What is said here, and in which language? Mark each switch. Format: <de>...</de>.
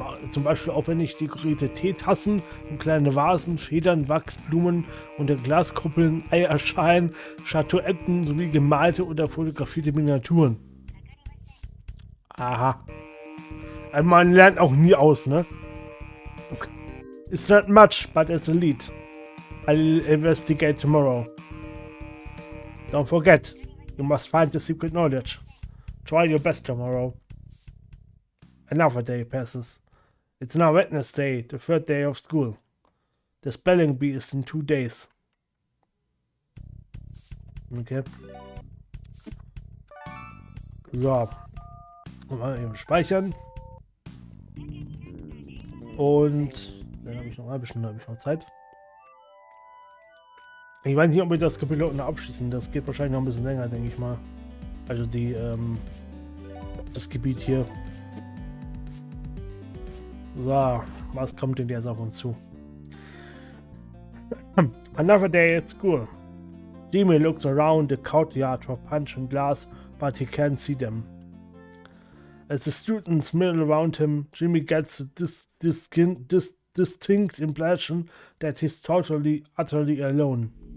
<de>Zum Beispiel aufwendig dekorierte Teetassen und kleine Vasen, Federn, Wachsblumen und Glaskuppeln, Eierschalen, Statuetten sowie gemalte oder fotografierte Miniaturen. Aha. Also man lernt auch nie aus, ne?</de> <en>It's not much, but it's a lead. I'll investigate tomorrow. Don't forget, you must find the secret knowledge. Try your best tomorrow. Another day passes. It's now Wednesday, the third day of school. The spelling bee is in 2 days. Okay.</en> <de>So. Mal eben speichern. Und dann habe ich noch eine halbe Stunde Zeit. Ich weiß nicht, ob wir das Kapitel noch abschließen. Das geht wahrscheinlich noch ein bisschen länger, denke ich mal. Also das Gebiet hier. So, was kommt denn jetzt auf uns zu?</de> <en>Another day at school. Yume looks around the courtyard for Punch and Glass, but he can't see them. As the students mill around him, Yume gets this distinct impression that he's utterly alone.</en>